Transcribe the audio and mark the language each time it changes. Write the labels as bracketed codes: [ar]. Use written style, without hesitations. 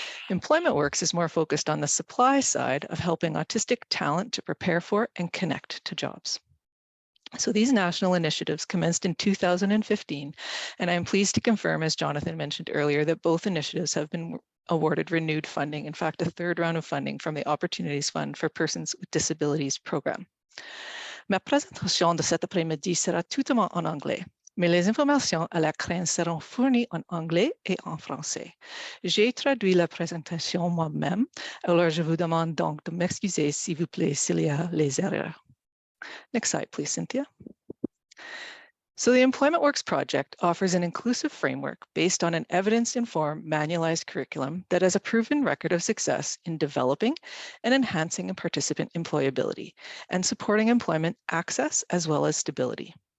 [en] Employment Works is more focused on the supply side of helping autistic talent to prepare for and connect to jobs. So these national initiatives commenced in 2015, and I'm pleased to confirm, as Jonathan mentioned earlier, that both initiatives have been awarded renewed funding, in fact, a third round of funding from the Opportunities Fund for Persons with Disabilities program. [fr] Ma présentation de cet après-midi sera totalement en anglais, mais les informations à l'écran seront fournies en anglais et en français. J'ai traduit la présentation moi-même, alors je vous demande donc de m'excuser s'il vous plaît s'il y a les erreurs. [en] Next slide, please, Cynthia. So the Employment Works project offers an inclusive framework based on an evidence-informed manualized curriculum that has a proven record of success in developing and enhancing a participant employability and supporting employment access as well as stability.